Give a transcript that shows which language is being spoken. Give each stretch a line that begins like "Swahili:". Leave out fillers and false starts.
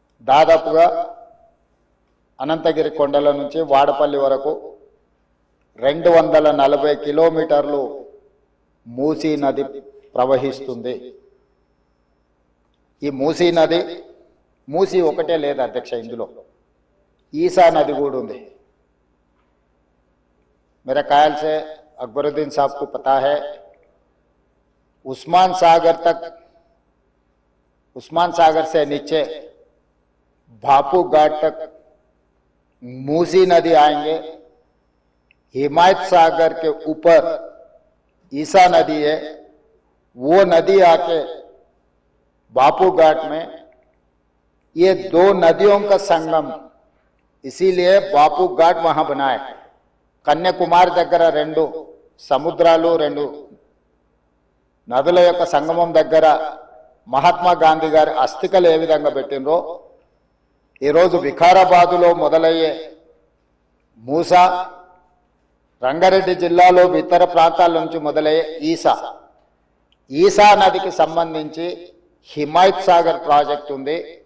Telugu: దాదాపుగా అనంతగిరి కొండల నుంచి వాడపల్లి వరకు 240 కిలోమీటర్లు మూసీ నది ప్రవహిస్తుంది. ఈ మూసీ నది మూసీ ఒకటే లేదు అధ్యక్ష, ఇందులో ఈసా నది కూడా ఉంది.
Hindi: मेरे ख्याल से अकबरुद्दीन साहब को पता है, उस्मान सागर से नीचे बापू घाट तक मूसी नदी आएंगे. हिमायत सागर के ऊपर ईसा नदी है, वो नदी आके बापू घाट में, ये दो नदियों का संगम, इसीलिए बापू घाट वहां बनाए.
Telugu: కన్యాకుమారి దగ్గర 2 సముద్రాలు 2 నదుల యొక్క సంగమం దగ్గర మహాత్మా గాంధీ గారి అస్థికలు ఏ విధంగా పెట్టినరో ఈరోజు వికారాబాదులో మొదలయ్యే మూసా, రంగారెడ్డి జిల్లాలో ఇతర ప్రాంతాల నుంచి మొదలయ్యే ఈసా నదికి సంబంధించి హిమాయత్ సాగర్ ప్రాజెక్ట్ ఉంది.